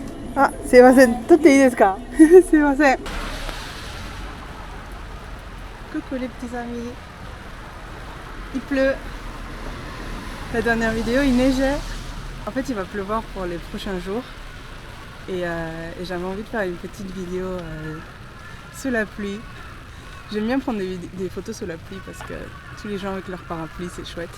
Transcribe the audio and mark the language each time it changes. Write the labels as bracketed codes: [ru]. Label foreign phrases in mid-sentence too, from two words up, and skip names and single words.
[ja] あ、すいません。撮っていいですか？すいません。 [fr] Coucou les petits amis. Il pleut. La dernière vidéo, il neigeait. En fait, il va pleuvoir pour les prochains jours. Et j'avais envie de faire une petite vidéo sous la pluie. J'aime bien prendre des photos sous la pluie parce que tous les gens avec leur parapluie, c'est chouette.